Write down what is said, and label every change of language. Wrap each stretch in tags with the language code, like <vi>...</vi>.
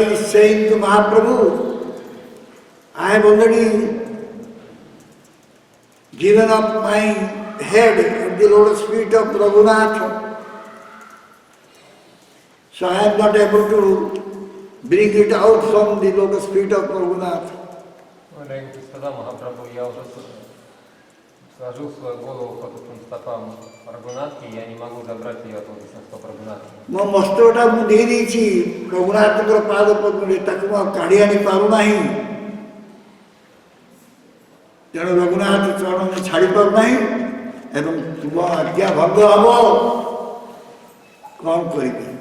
<en>saying to Mahaprabhu, I have already given up my head at the lotus feet of Raghunath. So I am not able to bring it out from the lotus feet of Raghunath.</en> <ru>Сказал Махапрабху, я уже сложил свою голову под стопам Рагунатхи, я не могу забрать ее от лотосных стоп Рагунатхи.</ru> <or>ମୋ ମସ୍ତକଟା ମୁଁ ଦେଇଦେଇଛି ରଘୁନାଥଙ୍କର ପାଦ ପଦ୍ମରେ, ତାକୁ ମୁଁ ଆଉ କାଢ଼ି ଆଣି ପାରୁନାହିଁ। ତେଣୁ ରଘୁନାଥ ଚରଣ ମୁଁ ଛାଡ଼ି ପାରୁନାହିଁ ଏବଂ ତୁମ ଆଜ୍ଞା ଭଙ୍ଗ ହେବ। କ'ଣ କରିବି?</or>